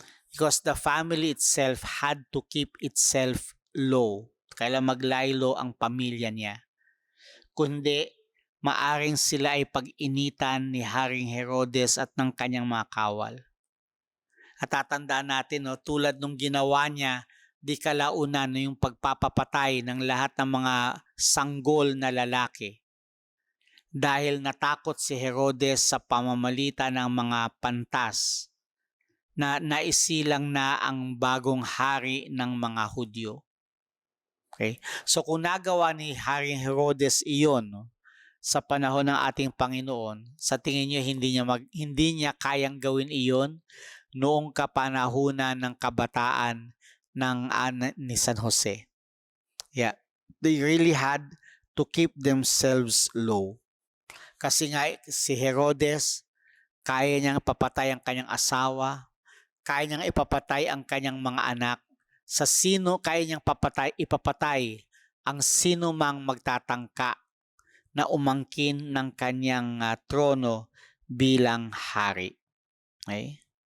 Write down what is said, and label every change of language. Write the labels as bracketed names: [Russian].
[English] Because the family itself had to keep itself low. [Filipino] Kailan maglaylo ang pamilya niya. Kundi maaring sila ay pag-initan ni Haring Herodes at ng kanyang mga kawal. At tatandaan natin, no, tulad nung ginawa niya, di kalaunan no, yung pagpapapatay ng lahat ng mga sanggol na lalaki. Dahil natakot si Herodes sa pamamagitan ng mga pantas na naisilang na ang bagong hari ng mga Hudyo. Okay? So kung nagawa ni Haring Herodes iyon, no, sa panahon ng ating Panginoon, sa tingin niyo hindi niya kayang gawin iyon noong kapanahunan ng kabataan ng ni San Jose. [English] Yeah, they really had to keep themselves low. [Filipino] Kasi nga si Herodes, kaya niyang papatay ang kanyang asawa, kaya niyang ipapatay ang kanyang mga anak. Sa sino kaya niyang ipapatay ang sino mang magtatangka na umangkin ng kanyang trono bilang hari. Okay?